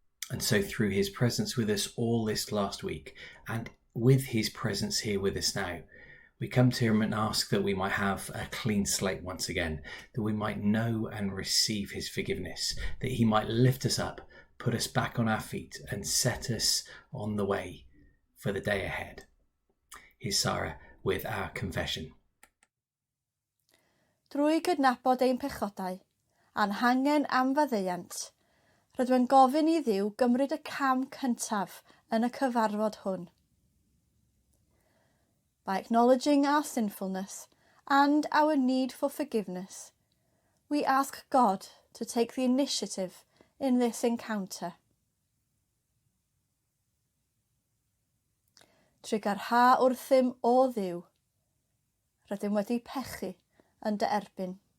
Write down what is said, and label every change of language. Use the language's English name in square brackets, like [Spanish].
[English] And so through his presence with us all this last week, and with his presence here with us now, we come to him and ask that we might have a clean slate once again, that we might know and receive his forgiveness, that he might lift us up, put us back on our feet and set us on the way for the day ahead. Here's Sarah with our confession. [Welsh] Drwy gydnabod ein pechodau, a'n hangen am faddeuant, rydw yn gofyn i Dduw gymryd y cam cyntaf yn y cyfarfod hwn. [English] By acknowledging our sinfulness and our need for forgiveness, we ask God to take the initiative in this encounter. [Welsh] Trwy garha wrthym o Dduw, rydym wedi pechu yn dy erbyn.